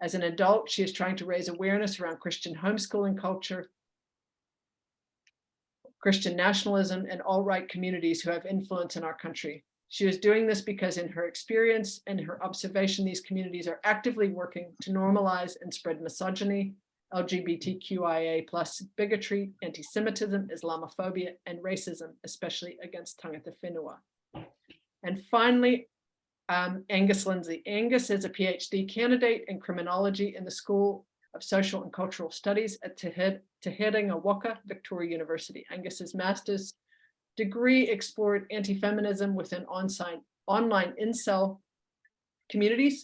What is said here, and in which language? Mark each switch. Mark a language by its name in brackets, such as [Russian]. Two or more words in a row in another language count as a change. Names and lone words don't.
[English] As an adult, she is trying to raise awareness around Christian homeschooling culture, Christian nationalism, and alt-right communities who have influence in our country. She is doing this because in her experience and her observation, these communities are actively working to normalize and spread misogyny, LGBTQIA+ bigotry, anti-Semitism, Islamophobia, and racism, especially against [Māori] tangata whenua. [English] And finally, Angus Lindsay. Angus is a PhD candidate in criminology in the School of Social and Cultural Studies at Te Herenga Waka, Victoria University. Angus's master's degree explored anti-feminism within online incel communities.